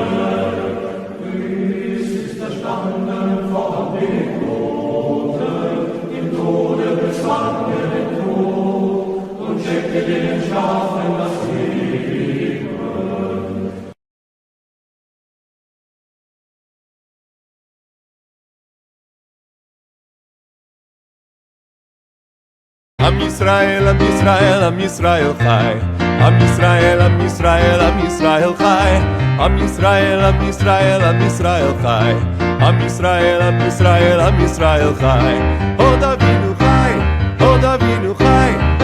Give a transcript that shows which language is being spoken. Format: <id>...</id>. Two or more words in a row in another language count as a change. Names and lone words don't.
<de>Christ ist erstanden von den Toten, im Tode bezwang den Tod und schenkte den Entschlafenen das Leben.</de> <he>עם ישראל, עם ישראל, עם ישראל חי. עם ישראל, עם ישראל, עם ישראל חי. עם ישראל, עם ישראל, עם ישראל חי. עם ישראל, עם ישראל, עם ישראל חי. עוד אבינו חי, עוד אבינו חי.</he>